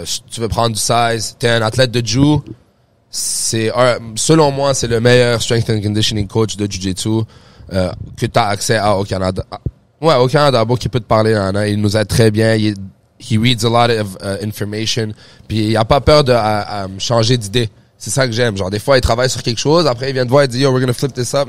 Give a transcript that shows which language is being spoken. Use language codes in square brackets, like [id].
[fr] Tu veux prendre du size. T'es un athlète de Jiu. Selon moi, c'est le meilleur strength and conditioning coach de Jiu-Jitsu, que t'as accès à au Canada. Ouais, au Canada, bon, qui peut te parler, il nous aide très bien. [en] He reads a lot of information. [fr] Puis il a pas peur de changer d'idée. C'est ça que j'aime. Genre, des fois, il travaille sur quelque chose. Après, il vient te voir et dit, [en] yo, we're gonna flip this up.